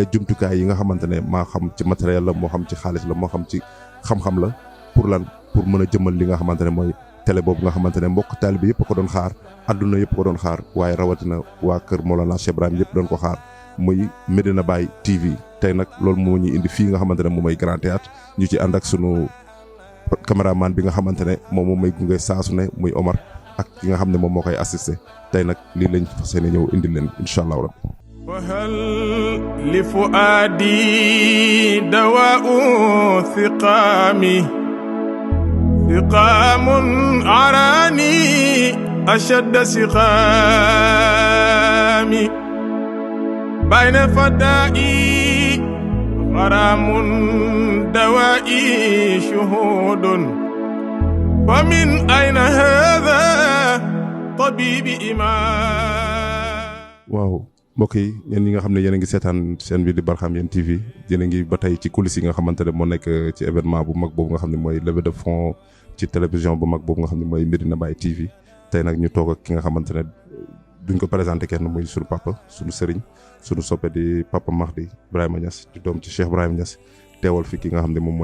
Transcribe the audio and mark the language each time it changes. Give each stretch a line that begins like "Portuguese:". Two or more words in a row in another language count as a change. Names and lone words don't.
Wolof: jumtukaay yi nga xamante ne maa xam ci matériel la moo xam ci xaalis la moo xam ci xam-xam la pour lan pour mën a jëmal li nga xamante ne mooy télé boobu nga xamante ne mbokk taalibe yëpp ko doon xaar adduna yëpp ko doon xaar waaye rawatina waa kër Mawlana Cheikh Ibrahim yëpp doon ko xaar muy Medina Baye TV tey nag loolu moo ñu indi fii nga xamante ne moom mooy grand théâtre ñu ci ànd ak sunu caméraman bi nga xamante ne moom may gunge saasu ne muy Omar ak ki nga xam ne moom moo koy assisté tey nag lii lañ fas yéene ñëw indi leen
Arabic: إن شاء الله ربي وهل لفؤادي دواء سقام عراني أشد سقامي بين فدائي غرام دوائي شهود ومن أين هذا طبيب إمام
Wolof: waaw mbokk yi yéen ñi nga xam ne yéen a ngi seetaan seen bi di Barham Yéene TV yéen a ngi ba tey ci coulisses yi nga xamante ne moo nekk ci événement bu mag boobu nga xam ne mooy
French: levée de fonds
Wolof: ci télévision bu mag boobu nga xam ne mooy Medina Baye TV tey nag ñu toog ak ki nga xamante ne duñ ko présenté kenn muy suñu papa suñu sëriñ suñu soppe di papa Mahdi Ibrahima Niass di doom ci Cheikh Ibrahima Niass teewal fi ki nga xam ne moom